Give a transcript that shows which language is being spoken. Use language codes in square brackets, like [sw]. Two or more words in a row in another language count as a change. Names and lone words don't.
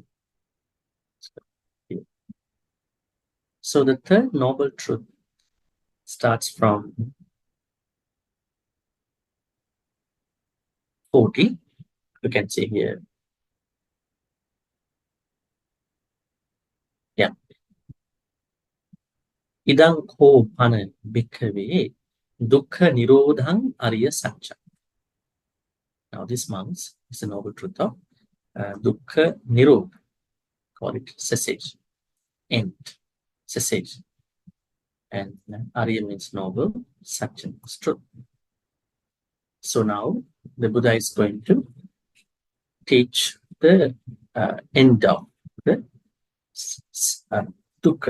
[en] So the third noble truth starts from 40. You can see here. Yeah. [pi] Idang ko pana bhikkhave dukkha nirodhang arya satcha. [en] Now this month is the noble truth of [pi] dukkha nirodha. [en] Call it cessation, end, cessation. And arya means noble, satcha means truth. So now the Buddha is going to teach the end of the dukkha.